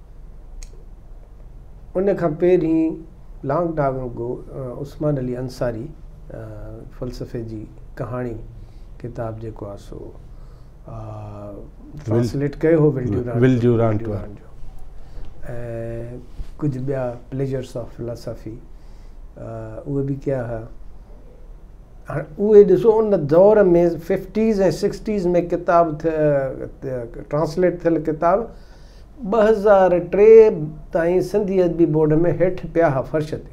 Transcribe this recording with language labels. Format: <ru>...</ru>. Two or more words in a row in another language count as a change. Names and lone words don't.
<sd>उन खां पहिरीं</sd> <en>long time ago</en> <sd>उस्मान अली अंसारी फ़लसफ़े जी कहाणी किताब जेको आहे सो ट्रांसलेट कयो हो विल ड्यूरांट जो ऐं कुझु ॿिया प्लेजर्स ऑफ फिलोसफी उहे बि कया हुआ। हाणे उहे ॾिसो उन दौर में 50s ऐं 60s में किताब ट्रांसलेट थियल किताब 2003 ताईं सिंधी अदबी बोर्ड में हेठि पिया हुआ फर्श ते।</sd>